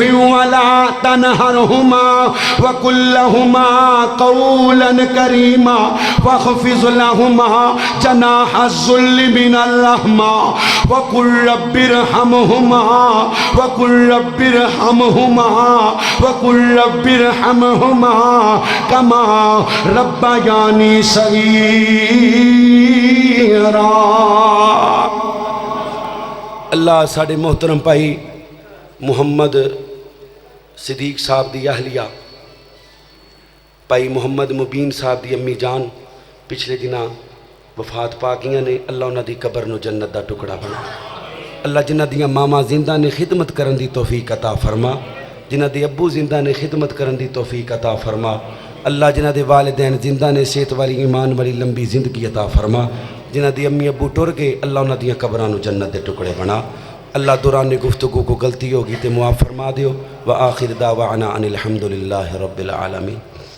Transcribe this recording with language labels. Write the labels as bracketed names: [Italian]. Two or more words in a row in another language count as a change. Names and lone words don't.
[Arabic] ولا تنهرهما وقل لهما قولا كريما واخفض لهما جناح الذل من الرحمة وقل رب ارحمهما وقل رب ارحمهما وقل رب ارحمهما كما ربياني صغيرا۔ [Punjabi] اللہ ساڑھے محترم بھائی محمد صدیق صاحب دی اہلیہ بھائی محمد مبین صاحب دی امی جان پچھلے دنوں وفات پا گئیاں نے، اللہ انہاں دی قبر نو جنت دا ٹکڑا بنا۔ اللہ جنہ دیاں ماما زندہ نے خدمت کرن دی توفیق عطا فرما، جنہ دے ابو زندہ نے خدمت کرن دی توفیق عطا فرما۔ اللہ جنہ دے والدین زندہ نے صحت والی ایمان والی لمبی زندگی عطا فرما، جنہ دی امی ابو ٹر گئے اللہ انہاں دیاں قبراں نو جنت دے ٹکڑے بنا۔ اللہ دوران گفتگو کو غلطی ہوگی تے معاف فرما دیو۔ [Arabic] وآخر دعوانا ان الحمدللہ رب العالمین۔